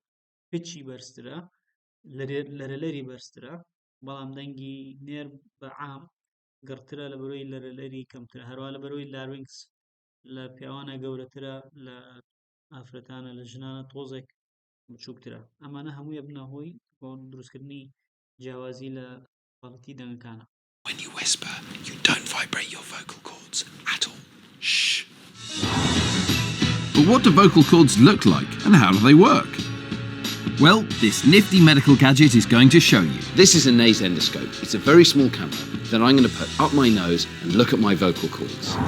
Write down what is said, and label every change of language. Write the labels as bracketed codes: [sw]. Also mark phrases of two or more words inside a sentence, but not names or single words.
[ckb] پچی بەرزترە لەرەلەری بەرزترە بەڵام دەنگی نێر بە عام گڕترە لەبەرەوەی لەرەلەری کەمترە هەروە لەبەرەوەی لارینکس لە پیاوانە گەورەترە لە ئافرەتانە لە ژنانە تۆزێک بچووکترە ئەمانە هەمووی بنە هۆی بۆ دروستکردنی جیاوازی لە باڵتی دەنگەکانە. [en] When you whisper, you don't vibrate your vocal cords at all. Shh. But what do vocal cords look like and how do they work? Well, this nifty medical gadget is going to show you. This is a nase endoscope. It's a very small camera that I'm going to put up my nose and look at my vocal cords.